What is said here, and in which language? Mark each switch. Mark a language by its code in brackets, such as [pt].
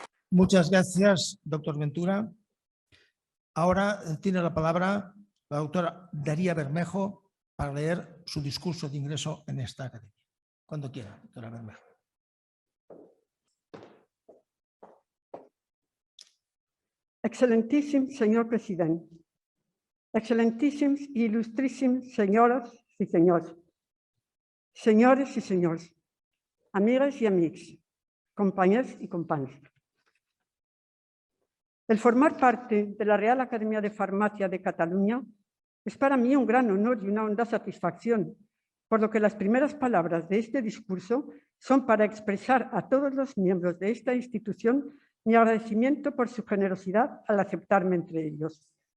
[es] Muchas gracias, doctor Ventura. Ahora tiene la palabra la doctora Daría Bermejo para leer su discurso de ingreso en esta academia. Cuando quiera, doctora Bermejo. [ca] Excelentíssim senyor president, excelentíssims i il·lustríssims senyores i senyors, senyores i senyors, amigues i amics, companyes y companys. [es] El formar parte de la Real Academia de Farmacia de Cataluña es para mí un gran honor y una honda satisfacción, por lo que las primeras palabras de este discurso son para expresar a todos los miembros de esta institución mi agradecimiento por su generosidad al aceptarme entre ellos.